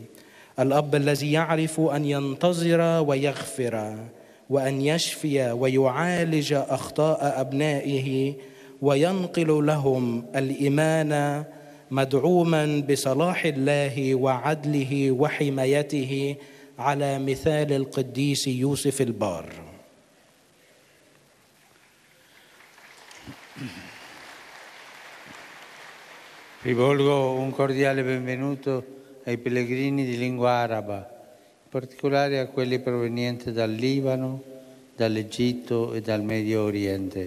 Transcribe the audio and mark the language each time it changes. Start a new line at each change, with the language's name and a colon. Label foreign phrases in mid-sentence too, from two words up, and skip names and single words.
Arabic: الأب الذي يعرف أن ينتظر ويغفر وأن يشفي ويعالج أخطاء أبنائه وينقل لهم الإيمان، مدعوما بصلاح الله وعدله وحمايته على مثال القديس يوسف البار.
Italian: Rivolgo un cordiale benvenuto ai pellegrini di lingua araba, in particolare a quelli provenienti dal Libano, dall'Egitto e dal Medio Oriente.